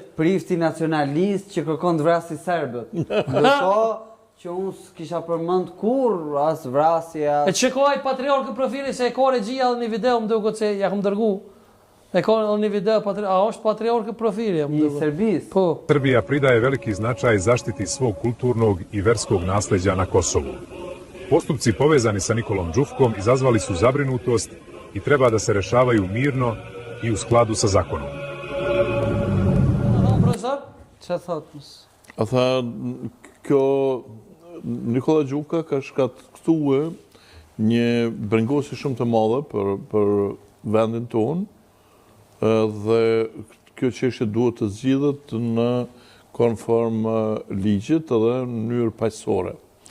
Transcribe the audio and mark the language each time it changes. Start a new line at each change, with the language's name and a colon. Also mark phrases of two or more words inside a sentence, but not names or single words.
Albanian: Prifti nacionalist që kërkon të vrasi serbët. Ndërko që unë s'kisha përmënd kur as vrasja... E që kohaj patriarkë profili se e ka regjia dhe një video më duket se ja këm dërgu. E ka një video, a është patriarkë profili? I Serbis. Po.
Serbian: Srbija pridaje veliki značaj zaštiti svog kulturnog i verskog nasleđa na Kosovu. Postupci povezani sa Nikolom Đufkom izazvali su zabrinutost i treba da se rešavaju mirno i u skladu sa zakonom.
Albanian: Profesor? Që thotë? A tha, kjo Nikola Gjufka ka shkaktue një brengosje shumë të madhe për vendin tonë dhe kjo çështje duhet të zgjidhet në konform ligjit edhe në mënyrë paqësore.